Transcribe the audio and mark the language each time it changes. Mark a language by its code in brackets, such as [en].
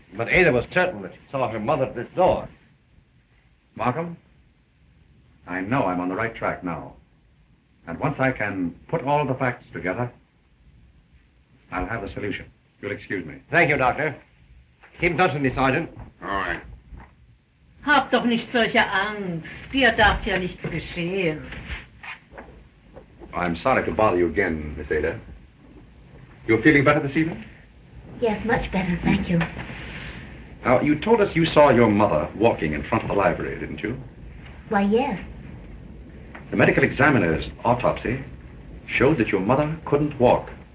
[en] But Ada was certain that she saw her mother at this door. Markham, I know I'm on the right track now. And once I can put all the facts together, I'll have the solution. You'll excuse me. Thank you, Doctor. Keep in touch with me, Sergeant. All right. [de] Hab doch nicht solche Angst. Dir darf ja nichts geschehen. [en] I'm sorry to bother you again, Miss Ada. You're feeling better this evening? Yes, much better, thank you. Now, you told us you saw your mother walking in front of the library, didn't you? Why, yes. The medical examiner's autopsy showed that your mother couldn't walk.